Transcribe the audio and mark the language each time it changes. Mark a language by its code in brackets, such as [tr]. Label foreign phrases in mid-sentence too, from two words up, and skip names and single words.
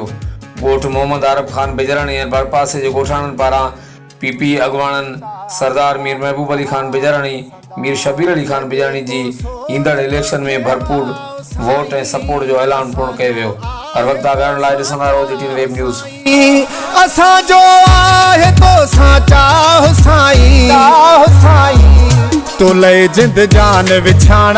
[sd] ॻोठ मोहम्मद आरफ खान बिजराणी ऐं बरपासे जे ॻोठाणनि पारां PP अॻवाणनि सरदार मीर महबूब अली खान बिजराणी मीर शबीर अली खान बिजराणी जी ईंदड़ इलेक्शन में भरपूर वोट ऐं सपोर्ट जो ऐलान पूर्ण कयो वियो। हर वक्त आगाहण लाइ ॾिसंदा रहो GTN वेब न्यूज़। असां जो आहे तो साचा हुसाई तो लय जिंद जान विछाणा